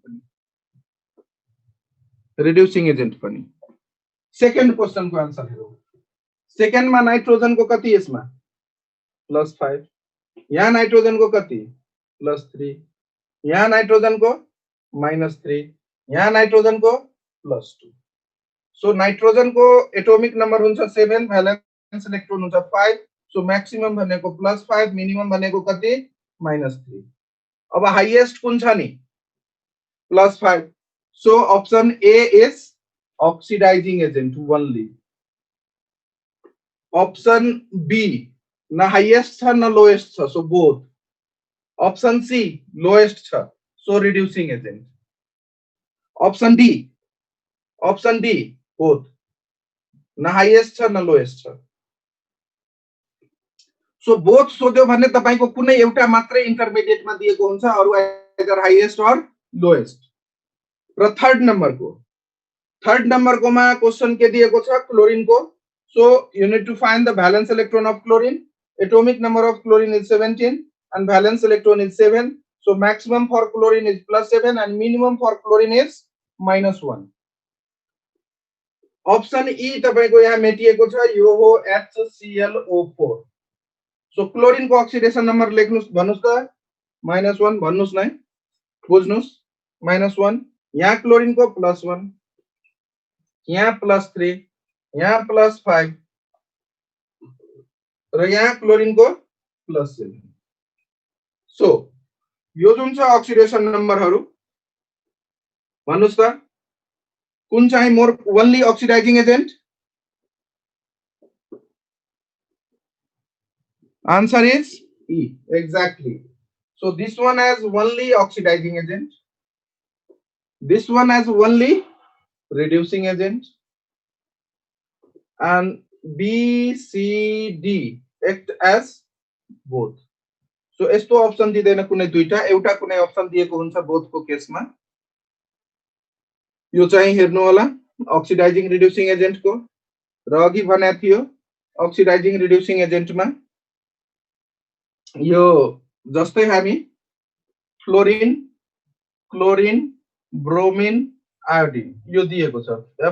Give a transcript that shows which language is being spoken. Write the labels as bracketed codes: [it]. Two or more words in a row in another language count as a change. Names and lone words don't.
[ne] एजेंट पनि [en] second question [ne] को आन्सर हेरौं सेकेन्ड मा नाइट्रोजन को कति यसमा +5 यहाँ नाइट्रोजन को कति +3 यहाँ नाइट्रोजन को -3 यहाँ नाइट्रोजन को +2 सो नाइट्रोजन को [en] atomic number [ne] हुन्छ 7 [en] valence electron [ne] हुन्छ 5 सो मैक्सिमम भनेको +5 मिनिमम भनेको कति -3 अब हाईएस्ट कुन छ नि +5 [en] so option A is oxidizing agent only option B [ne] न हाईएस्ट छ न लोएस्ट छ [en] so both option C [ne] लोएस्ट छ [en] so reducing agent option D both [ne] न हाईएस्ट छ न लोएस्ट छ [en] so both [ne] सोध्यो भने तपाईको कुनै एउटा मात्रै इन्टरमिडिएट मा दिएको हुन्छ अरु [en] either highest or lowest [ne] र [en] third number [ne] को मा क्वेशन के दिएको छ क्लोरिन को [en] so you need to find the valence electron of chlorine atomic number of chlorine is 17 and valence electron is 7 so maximum for chlorine is +7 and minimum for chlorine is -1 option E तपाईको यहाँ मेटिएको छ यो हो HClO4 सो क्लोरिन को oxidation number लेख्नुस् भन्नुस् त -1 भन्नुस् नै बुझ्नुस् -1 यहाँ क्लोरिन को +1 यहाँ +3 यहाँ +5 र यहाँ क्लोरिन को +7 सो यो जुन छ oxidation numbers भन्नुस् त कुन चाहिँ more only oxidizing agent answer is E exactly so this one has only oxidizing agent this one has only reducing agent and B C D act as both so [ne] यस्तो अप्सन दिदैन कुनै दुईटा एउटा कुनै अप्सन दिएको हुन्छ both को केसमा यो चाहिँ हेर्नु होला [en] oxidizing reducing agent [ne] को र अघि भनेको थियो [en] oxidizing reducing agentमा [ne] यो जस्तै हामी फ्लोरिन क्लोरिन ब्रोमिन आयोडिन यो दिएको छ F-